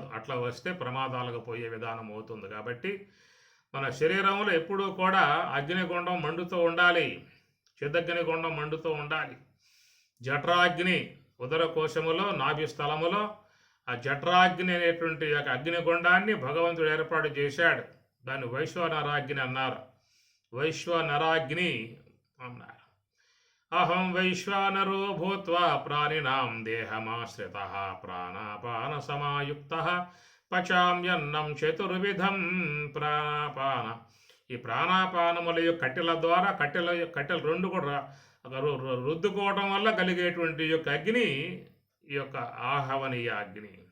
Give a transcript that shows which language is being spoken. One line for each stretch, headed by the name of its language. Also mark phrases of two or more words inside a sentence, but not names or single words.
Telugu: అట్లా వస్తే ప్రమాదాలకు పోయే విధానం అవుతుంది. కాబట్టి మన శరీరంలో ఎప్పుడూ కూడా అగ్నిగుండం మండుతూ ఉండాలి, చిదగ్నిగుండం మండుతూ ఉండాలి. జఠరాగ్ని ఉదర కోశములో నాభి స్థలములో ఆ జఠరాగ్ని అనేటువంటి యొక్క అగ్నిగుండాన్ని భగవంతుడు ఏర్పాటు చేశాడు. దాన్ని వైశ్వనరాగ్ని అన్నారు. వైశ్వనరాగ్ని అన్నారు.
Sanskrit: అహం వైశ్వానరో భూత్వా ప్రాణినాం దేహమాశ్రితః ప్రాణాపాన సమాయుక్తః పచామ్యన్నం చతుర్విధం ప్రాణాపాన.
Telugu: ఈ ప్రాణాపానముల యొక్క కట్టెల ద్వారా కట్టెలు 2 కూడా రుద్దుకోవడం వల్ల కలిగేటువంటి యొక్క అగ్ని ఈ యొక్క ఆహవనీయ అగ్ని.